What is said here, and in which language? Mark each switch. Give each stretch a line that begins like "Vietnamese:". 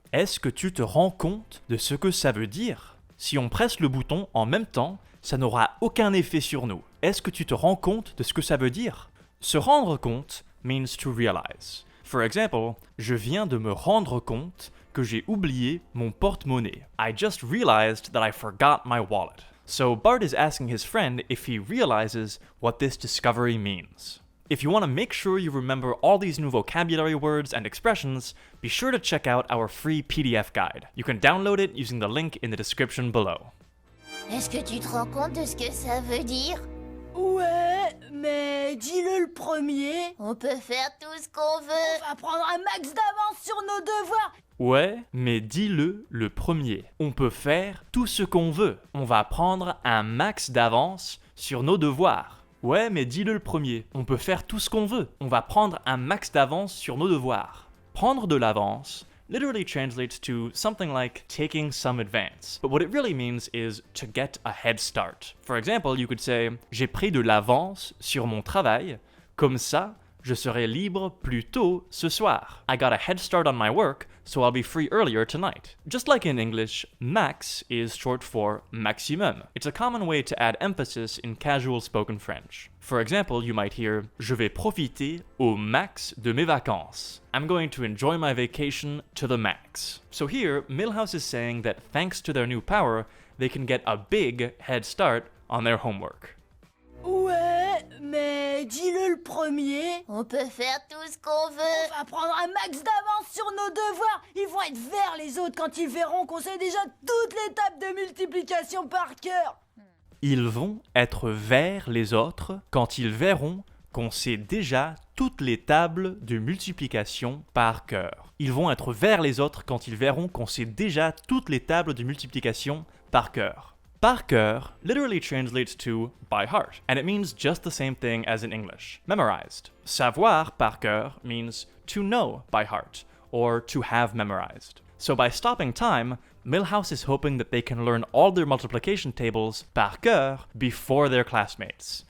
French: Est-ce que tu te rends compte de ce que ça veut dire? Si on presse le bouton en même temps, ça n'aura aucun effet sur nous. Est-ce que tu te rends compte de ce que ça veut dire? Se rendre compte means to realize. For example, je viens de me rendre compte que j'ai oublié mon porte-monnaie.
English: I just realized that I forgot my wallet. So Bart is asking his friend if he realizes what this discovery means. If you want to make sure you remember all these new vocabulary words and expressions, be sure to check out our free PDF guide. You can download it using the link in the description below.
French: Est-ce que tu te rends compte de ce que ça veut dire? Ouais, mais dis-le le premier. On peut faire tout ce qu'on veut. On va prendre un max d'avance sur nos devoirs. Ouais, mais dis-le le premier. On peut faire tout ce qu'on veut. On va prendre un max d'avance sur nos devoirs. Ouais, mais dis-le le premier. On peut faire tout ce qu'on veut. On va prendre un max d'avance sur nos devoirs.
English: Prendre de l'avance literally translates to something like taking some advance. But what it really means is to get a head start.
French: For example, you could say, j'ai pris de l'avance sur mon travail, comme ça, je serai libre plus tôt ce soir.
English: I got a head start on my work, so I'll be free earlier tonight. Just like in English, max is short for maximum. It's a common way to add emphasis in casual spoken French.
French: For example, you might hear, je vais profiter au max de mes vacances.
English: I'm going to enjoy my vacation to the max. So here, Milhouse is saying that thanks to their new power, they can get a big head start on their homework.
French: Ouais, mais dis-le le premier. On peut faire tout ce qu'on veut. On va prendre un max d'avance sur nos devoirs. Ils vont être vers les autres quand ils verront qu'on sait déjà toutes les tables de multiplication par cœur. Ils vont être vers les autres quand ils verront qu'on sait déjà toutes les tables de multiplication par cœur. Ils vont être vers les autres quand ils verront qu'on sait déjà toutes les tables de multiplication par cœur.
English: Par cœur literally translates to by heart, and it means just the same thing as in English, memorized. Savoir par cœur means to know by heart, or to have memorized. So by stopping time, Milhouse is hoping that they can learn all their multiplication tables par cœur before their classmates.